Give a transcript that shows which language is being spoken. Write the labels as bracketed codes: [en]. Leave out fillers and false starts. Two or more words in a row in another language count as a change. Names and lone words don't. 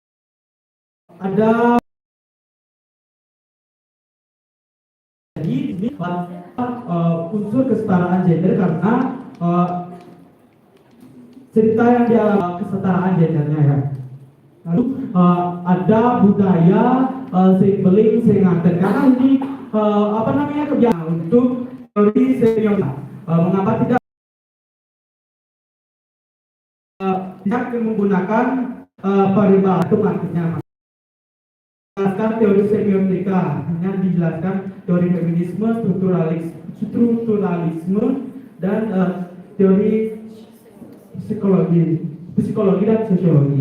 [id] Ada jadi unsur kesetaraan gender karena cerita yang dialami kesetaraan gendernya ya. Lalu ada budaya [ban] sing nganten [id] karena ini kebiasaan untuk teori senioritas. Mengapa tidak menggunakan variabel itu artinya menjelaskan teori semiotika, hanya dijelaskan teori feminisme, strukturalisme dan teori psikologi dan sosiologi.